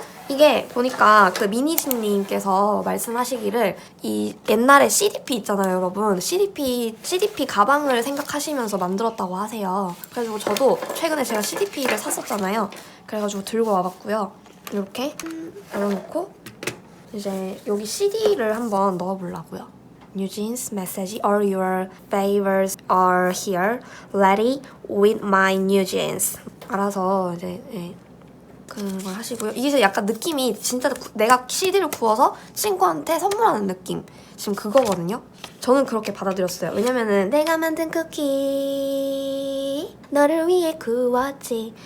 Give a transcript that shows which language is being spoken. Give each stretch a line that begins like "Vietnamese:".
Korean: 이게 보니까 그 미니진님께서 말씀하시기를 이 옛날에 CDP 있잖아요 여러분. CDP 가방을 생각하시면서 만들었다고 하세요. 그래가지고 저도 최근에 제가 CDP를 샀었잖아요. 그래가지고 들고 와봤고요. 이렇게 열어놓고 이제 여기 CD를 한번 넣어보려고요.
English: New Jeans message. All your favors are here. Ready with my New Jeans.
Korean: 알아서 이제 그걸 하시고요. 이게 약간 느낌이 진짜 내가 CD를 구워서 친구한테 선물하는 느낌. 지금 그거거든요. 저는 그렇게 받아들였어요. 왜냐면은 내가 만든 쿠키 너를 위해 구웠지.